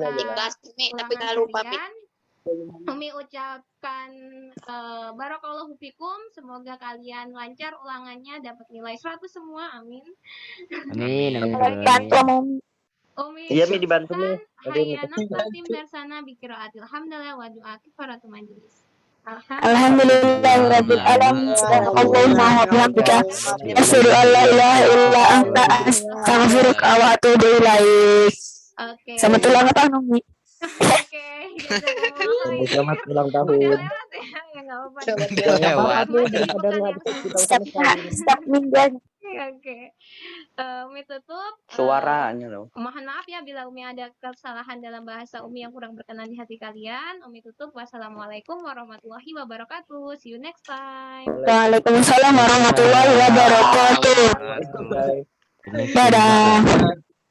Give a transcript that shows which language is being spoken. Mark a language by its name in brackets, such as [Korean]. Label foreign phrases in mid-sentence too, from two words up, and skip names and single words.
[Indonesian] kita aja. Ikhlas, Mi, tapi ulangan jangan lupa, Mi. harian. Umi ucapkan [Arabic] بارك الله فيكم, [Indonesian] semoga kalian lancar ulangannya, dapat nilai 100 semua, amin. Amin, amin. Bantu Om. Umi Iya, Mi, dibantu, Mi. [Arabic] هيا نختتم درسنا بقراءة الحمدلة ودعاء كفارة المجلس. الحمد لله رب العالمين. اللهم وبحمدك أشهد أن لا إله إلا أنت أستغفرك وأتوب إليك. [Indonesian] Oke. Selamat ulang tahun, Umi. Oke, Selamat ulang tahun. udah lewat ya, ya nggak apa-apa. Lewat. Setiap minggu. Oke, Umi tutup. Suaranya loh. Mohon maaf ya bila Umi ada kesalahan dalam bahasa Umi yang kurang berkenan di hati kalian. Umi tutup. [Arabic] والسلام عليكم ورحمة الله وبركاته. [English] See you next time. [Arabic] وعليكم السلام ورحمة الله وبركاته. [Indonesian] Dadah.